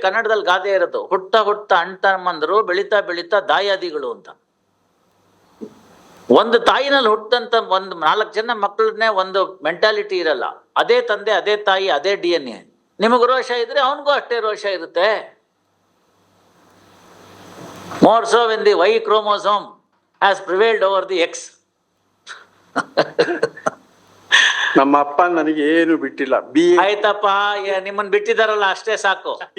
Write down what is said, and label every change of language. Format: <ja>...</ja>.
<kn>ಕನ್ನಡದಲ್ಲಿ ಗಾದೆ ಇರೋದು, ಹುಟ್ಟ ಹುಟ್ಟ ಅಣ್ತಮ್ಮಂದರು, ಬೆಳೀತಾ ಬೆಳೀತಾ ದಾಯಾದಿಗಳು ಅಂತ. ಒಂದು ತಾಯಿನಲ್ಲಿ ಹುಟ್ಟಂತ ಒಂದು 4 ಜನ ಮಕ್ಕಳನ್ನೇ ಒಂದು ಮೆಂಟಾಲಿಟಿ ಇರಲ್ಲ. ಅದೇ ತಂದೆ, ಅದೇ ತಾಯಿ, ಅದೇ DNA. ನಿಮಗೂ ರೋಷ ಇದ್ರೆ ಅವನಿಗೂ ಅಷ್ಟೇ ರೋಷ ಇರುತ್ತೆ.</kn> <en>More so when the Y chromosome has prevailed over the X.</en> <kn>ನಮ್ಮ ಅಪ್ಪ ನನಗೆ ಏನು ಬಿಟ್ಟಿಲ್ಲ. ಆಯ್ತಪ್ಪ, ನಿಮ್ಮನ್ನ ಬಿಟ್ಟಿದಾರಲ್ಲ ಅಷ್ಟೇ ಸಾಕು.</kn>